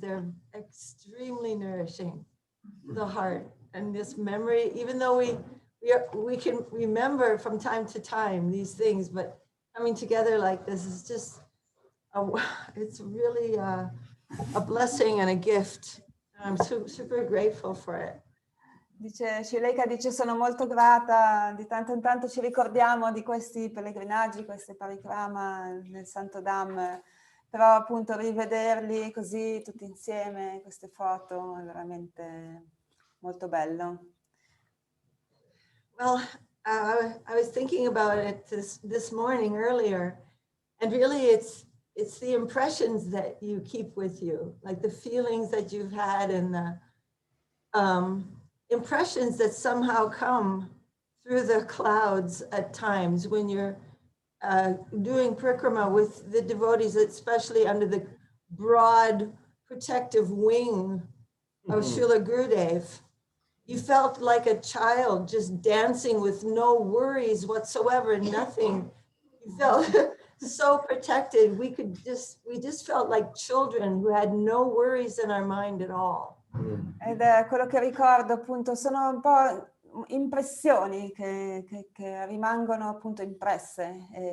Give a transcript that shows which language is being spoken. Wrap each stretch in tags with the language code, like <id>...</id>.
<en>They're extremely nourishing to the heart. And this memory, even though we can remember from time to time these things, but coming together like this is just, it's really a blessing and a gift. I'm super grateful for it.</en> <it>Dice, Shileka dice, sono molto grata, di tanto in tanto ci ricordiamo di questi pellegrinaggi, queste parikrama nel Santo Dham, però appunto rivederli così tutti insieme, queste foto, è veramente molto bello.</it> <en>Well, I was thinking about it this morning earlier, and really it's the impressions that you keep with you, like the feelings that you've had and the impressions that somehow come through the clouds at times when you're doing parikrama with the devotees, especially under the broad protective wing of Srila Gurudev. You felt like a child just dancing with no worries whatsoever, nothing. You felt so protected. We just felt like children who had no worries in our mind at all.</en> <it>Ed è quello che ricordo, appunto, sono un po' impressioni che rimangono appunto impresse.</it>